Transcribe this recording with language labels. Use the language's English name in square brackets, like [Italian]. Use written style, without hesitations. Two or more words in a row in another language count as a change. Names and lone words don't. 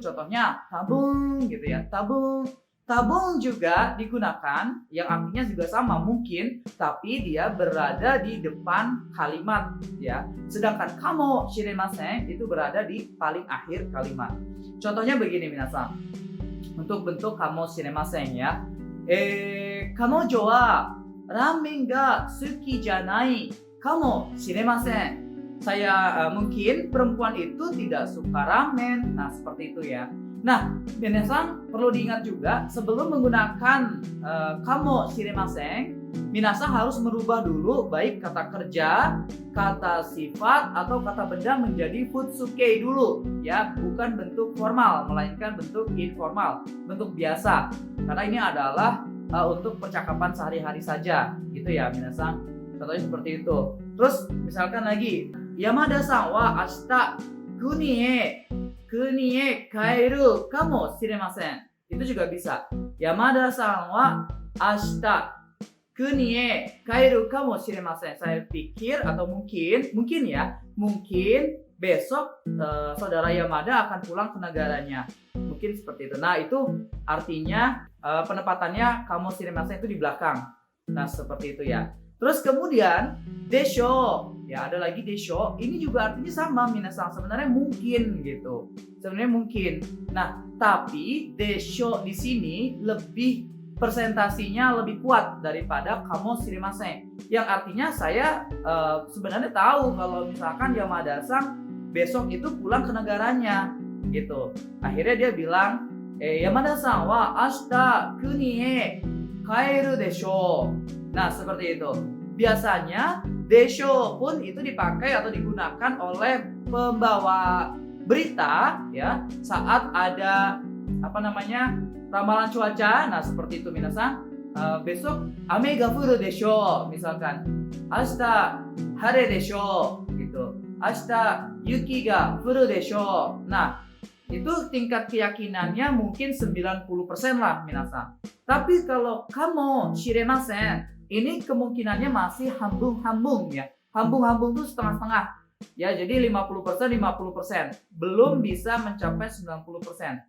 [Indonesian] Contohnya tabung gitu ya, tabung. Tabung juga digunakan yang artinya juga sama mungkin, tapi dia berada di depan kalimat ya. Sedangkan [Japanese] かもしれません [Indonesian] itu berada di paling akhir kalimat. Contohnya begini minasan. Untuk bentuk [Japanese] かもしれません [Indonesian] ya. [Japanese] 彼女はラーメンが好きじゃないかもしれません. [Indonesian] Saya mungkin perempuan itu tidak suka ramen. Nah, seperti itu ya. Nah, minasan perlu diingat juga sebelum menggunakan [Japanese] かもしれません, [Indonesian] minasan harus merubah dulu baik kata kerja, kata sifat atau kata benda menjadi futsuke dulu ya, bukan bentuk formal melainkan bentuk informal, bentuk biasa. Karena ini adalah untuk percakapan sehari-hari saja gitu ya minasan. Contohnya seperti itu. Terus misalkan lagi, [Japanese] 山田さんは明日国へ帰るかもしれません. [Indonesian] Itu juga bisa. [Japanese] 山田さんは明日国へ帰るかもしれません. [Indonesian] Saya pikir atau mungkin ya, mungkin besok saudara Yamada akan pulang ke negaranya. Mungkin seperti itu. Nah, itu artinya penempatannya [Japanese] かもしれません [Indonesian] itu di belakang. Nah, seperti itu ya. Terus kemudian desho, ya ada lagi desho. Ini juga artinya sama minasan, sebenarnya mungkin gitu. Sebenarnya mungkin. Nah, tapi desho di sini lebih presentasinya lebih kuat daripada [Japanese] かもしれません. [Indonesian] Yang artinya saya sebenarnya tahu kalau misalkan Yamada-san besok itu pulang ke negaranya gitu. Akhirnya dia bilang, [Japanese] 山田さんは明日国へ帰るでしょう. [Indonesian] Nah, seperti itu. Biasanya desho pun itu dipakai atau digunakan oleh pembawa berita ya saat ada ramalan cuaca. Nah, seperti itu minasan. Besok [Japanese] 雨が降るでしょう [Indonesian] misalkan. [Japanese] 明日晴れでしょう gitu. 明日雪が降るでしょう. [Indonesian] Nah, itu tingkat keyakinannya mungkin 90% lah minasan. Tapi kalau [Japanese] かもしれません, [Indonesian] ini kemungkinannya masih hambung-hambung ya. Hambung-hambung itu setengah-setengah. Ya, jadi 50%. Belum bisa mencapai 90%.